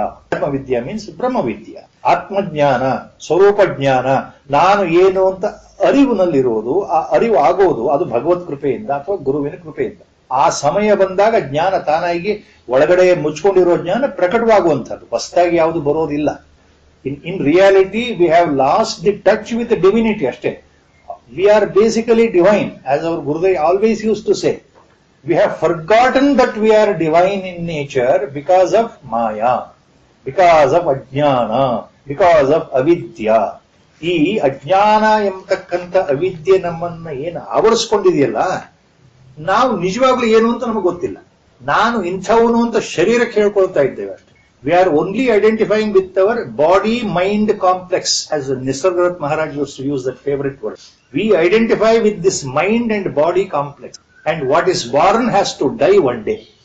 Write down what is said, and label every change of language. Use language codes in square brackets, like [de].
[kn] ಆಧ್ಯಾತ್ಮ ವಿದ್ಯಾ ಮೀನ್ಸ್ ಬ್ರಹ್ಮವಿದ್ಯಾ. ಆತ್ಮಜ್ಞಾನ, ಸ್ವರೂಪ ಜ್ಞಾನ, ನಾನು ಏನು ಅಂತ ಅರಿವಿನಲ್ಲಿರುವುದು, ಆ ಅರಿವು ಆಗೋದು ಅದು ಭಗವತ್ ಕೃಪೆಯಿಂದ ಅಥವಾ ಗುರುವಿನ ಕೃಪೆಯಿಂದ. ಆ ಸಮಯ ಬಂದಾಗ ಜ್ಞಾನ ತಾನಾಗಿ ಒಳಗಡೆ ಮುಚ್ಕೊಂಡಿರೋ ಜ್ಞಾನ ಪ್ರಕಟವಾಗುವಂಥದ್ದು, ಹೊಸದಾಗಿ ಯಾವುದು ಬರೋದಿಲ್ಲ. [en] In reality we have lost the touch with divinity ಅಷ್ಟೇ. We are basically divine, as our Gurudev always used to say. We have forgotten that we are divine in nature because of Maya, because of Ajnana, because of Avidya. [kn] ಈ ಅಜ್ಞಾನ ಎಂಬತಕ್ಕಂಥ ಅವಿದ್ಯೆ ನಮ್ಮನ್ನ ಏನು ಆವರಿಸ್ಕೊಂಡಿದೆಯಲ್ಲ, ನಾವು ನಿಜವಾಗ್ಲೂ ಏನು ಅಂತ ನಮಗೆ ಗೊತ್ತಿಲ್ಲ. ನಾನು ಇಂಥವನು ಅಂತ ಶರೀರಕ್ಕೆ ಹೇಳ್ಕೊಳ್ತಾ ಇದ್ದೇವೆ ಅಷ್ಟೇ. [en] We are only identifying with our body-mind complex, as Nisargadatta Maharaj used to use that favorite word. We identify with this mind and body complex. And what is born has to die one day.